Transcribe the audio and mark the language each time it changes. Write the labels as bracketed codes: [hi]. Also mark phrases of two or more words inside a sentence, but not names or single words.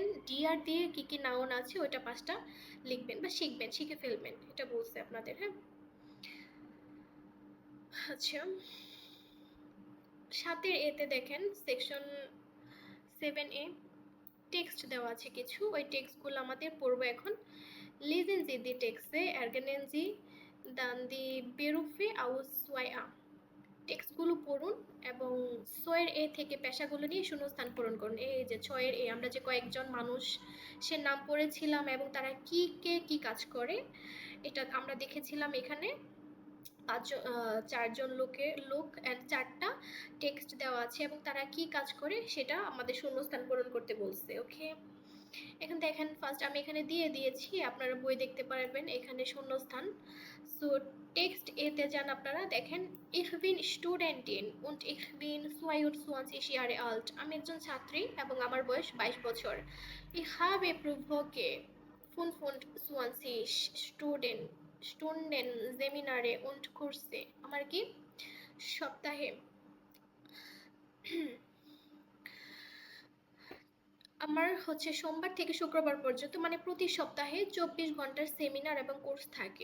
[bn] ডিআর দিয়ে কি কি নাউন আছে ওইটা 5টা লিখবেন বা শিখবেন, শিখে ফেলবেন, এটা বলছে আপনাদের। হ্যাঁ, আচ্ছা, 7 এতে দেখেন সেকশন 7A টেক্সট দেওয়া আছে কিছু, ওই টেক্সটগুলো আমাদের পড়বো এখন। [de] Lesen Sie die Texte, erkennen Sie dann die Berufe aus 2a। [bn] টেক্সটগুলো পড়ুন এবং 6 এ থেকে পেশাগুলো নিয়ে শূন্যস্থান পূরণ করুন। এই যে 6 আমরা যে কয়েকজন মানুষ সে নাম পড়েছিলাম এবং তারা কি কাজ করে এটা আমরা দেখেছিলাম এখানে। 4জন লোক অ্যান্ড 4টা টেক্সট দেওয়া আছে এবং তারা কি কাজ করে সেটা আমাদের শূন্যস্থান পূরণ করতে বলছে। ওকে, এখন দেখেন ফার্স্ট আমি এখানে দিয়ে দিয়েছি, আপনারা বই দেখতে পারবেন এখানে শূন্যস্থান। সো টেক্সট এতে যান, আপনারা দেখেন [de] ich bin Studentin und ich bin 22 Jahre alt। [bn] আমি একজন ছাত্রী এবং আমার বয়স 22 বছর। [de] Ich habe pro Woche 25 Stunden Seminare und Kurse। [bn] আমার কি সপ্তাহে আমার হচ্ছে সোমবার থেকে শুক্রবার পর্যন্ত মানে প্রতি সপ্তাহে 24 ঘন্টার সেমিনার এবং কোর্স থাকে।